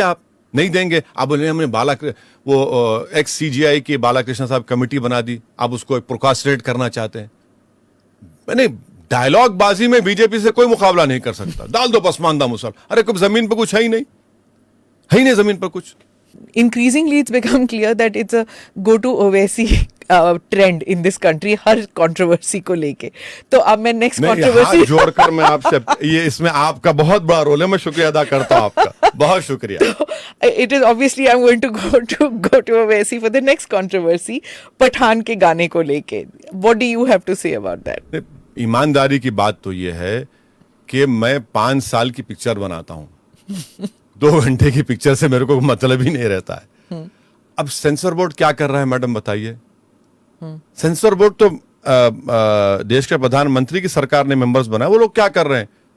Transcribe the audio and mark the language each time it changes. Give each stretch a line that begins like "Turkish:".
Hindi: आप नहीं देंगे, आप बोले हमने वो एक्स सीजीआई की बालाकृष्ण साहब कमेटी बना दी, आप उसको प्रोकास्टिनेट करना चाहते हैं। मैंने डायलॉग बाजी में बीजेपी से कोई मुकाबला नहीं कर सकता। डाल दो पसमानदा मुसलमान। अरे कुछ जमीन पर कुछ है ही नहीं, है ही नहीं जमीन पर कुछ।
English: Increasingly it's become clear that it's a go to Owaisi trend in this country
Hindi: हर controversy को लेके। तो अब मैं नेक्स्ट हाथ
English: controversy
Hindi: जोड़कर मैं आपसे, ये इसमें आपका बहुत बड़ा रोल है, मैं शुक्रिया अदा करता हूं आपका, बहुत शुक्रिया।
English: it is obviously I'm going to go to Owaisi for the next controversy,
Hindi: Pathan के गाने को लेके।
English: What do you have to say about that?
Hindi: ईमानदारी की बात तो ये है कि मैं 5 साल की पिक्चर बनाता हूं 2 घंटे की पिक्चर से मेरे को मतलब ही नहीं रहता है। अब सेंसर बोर्ड क्या कर रहा है मैडम बताइए? सेंसर बोर्ड तो देश के प्रधानमंत्री की सरकार ने मेंबर्स बनाए, वो लोग क्या कर रहे हैं?